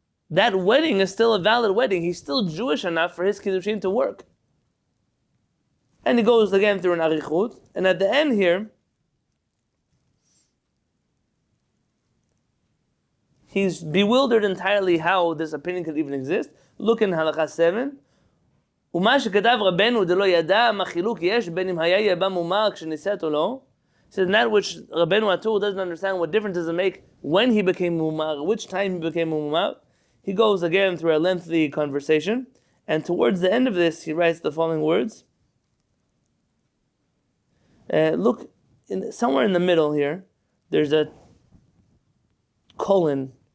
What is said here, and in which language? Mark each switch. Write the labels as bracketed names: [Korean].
[English] That wedding is still a valid wedding. He's still Jewish enough for his kiddushin to work. And he goes again through an arichut, and at the end here, he's bewildered entirely how this opinion could even exist. Look in Halakha 7. [Hebrew] ומה שכתב רבנו דלא ידע מה חילוק יש בין אם היה יבם מומר כשנישאת או לא. [English] Says that which Rabbeinu Atul doesn't understand what difference does it make when he became mumar, which time he became mumar. He goes again through a lengthy conversation, and towards the end of this he writes the following words. Look, somewhere in the middle here, there's a colon.